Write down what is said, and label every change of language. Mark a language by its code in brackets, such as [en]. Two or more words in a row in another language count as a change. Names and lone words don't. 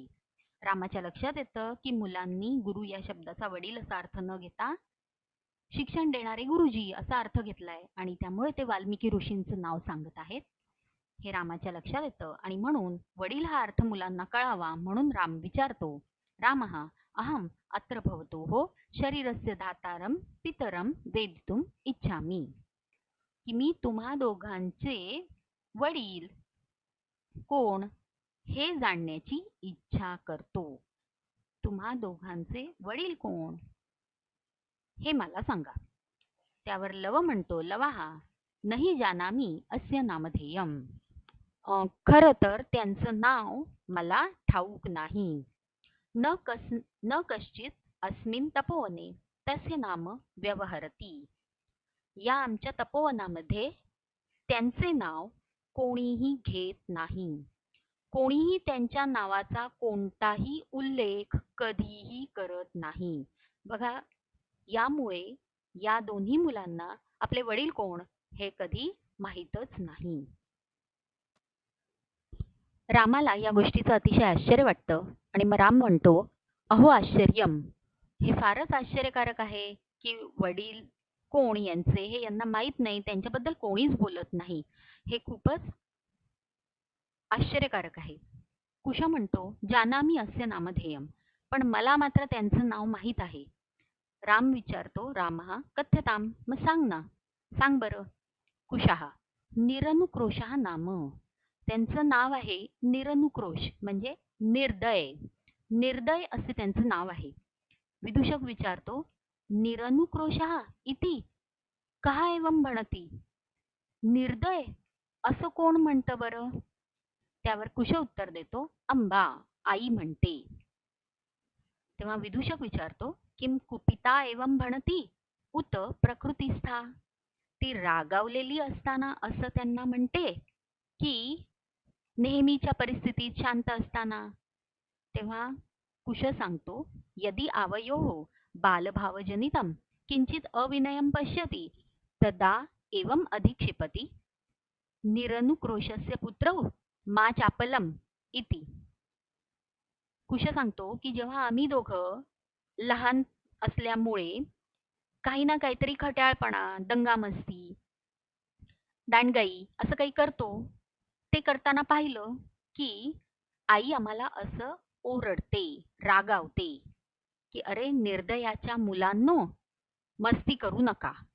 [mr] रामाच्या लक्षात येतं की मुलांनी गुरु या शब्दाचा वडील असा अर्थ न घेता शिक्षण देणारे गुरुजी असा अर्थ घेतलाय आणि त्यामुळे ते वाल्मिकी ऋषींचं नाव सांगत आहेत. हे रामाच्या लक्षात येतं आणि म्हणून वडील हा अर्थ मुलांना कळावा म्हणून राम विचारतो, [sa] रामः अहम अत्र भवतोः शरीरस्य धातारं पितरं वेदितुम् इच्छामि. [mr] की मी तुम्हा दोघांचे वडील कोण हे जाणण्याची इच्छा करतो. तुम्हा दोघांचे वडील कोण हे मला सांगा. त्यावर लव म्हणतो, [sa] लवाहा नहि जानामि अस्य नामधेयम्. [mr] खरं तर त्यांचं नाव मला ठाऊक नाही. [sa] न कश्चित अस्मिन् तपोवने तस्य नाम व्यवहरति. [mr] या आमच्या तपोवनामध्ये त्यांचे नाव कोणीही घेत नाही. कोणीही त्यांच्या नावाचा कोणताही उल्लेख कधीही करत नाही. बघा, यामुळे या दोन्ही मुलांना आपले वडील कोण हे कधी माहीतच नाही. रामाला या गोष्टीचं अतिशय आश्चर्य वाटतं आणि मग राम म्हणतो, [sa] अहो आश्चर्यम. [mr] हे फारच आश्चर्यकारक आहे की वडील कोण यांचे हे यांना माहीत नाही, त्यांच्याबद्दल कोणीच बोलत नाही. हे खूपच आश्चर्यकारक आहे. कुश म्हणतो, [sa] जानामि अस्य नामधेयम. [mr] पण मला मात्र त्यांचं नाव माहीत आहे. राम विचारतो, [sa] रामः कथ्यताम. [mr] मग सांग ना, सांग बरं. [sa] कुशः निरनुक्रोशः नाम. [mr] त्यांचं नाव आहे निरनुक्रोश म्हणजे निर्दय. निर्दय असे त्यांचं नाव आहे. विदूषक विचारतो, [sa] निरनुक्रोशः इति कः एवं भणति. [mr] निर्दय असं कोण म्हणतं बरं? त्यावर कुश उत्तर देतो, अंबा आई म्हणते. तेव्हा विदूषक विचारतो, [sa] किम कुपिता एवं भणती उत प्रकृतिस्था. [mr] ती रागावलेली असताना असं त्यांना म्हणते की नेहमीच्या परिस्थितीत शांत असताना? तेव्हा कुश सांगतो, [sa] यदि आवयोः बालभावजनितं किंचित अविनयं पश्यति तदा एवं अधिक्षिपति निरनुक्रोशस्य पुत्रौ मा चापलम इति. [mr] कुश सांगतो की जेव्हा आम्ही दोघं लहान असल्यामुळे काही ना काहीतरी खट्याळपणा, दंगामस्ती, दांडगाई असं काही करतो, ते करताना पाहिलं की आई आम्हाला असं ओरडते, रागावते की अरे निर्दयाच्या मुलांनो, मस्ती करू नका.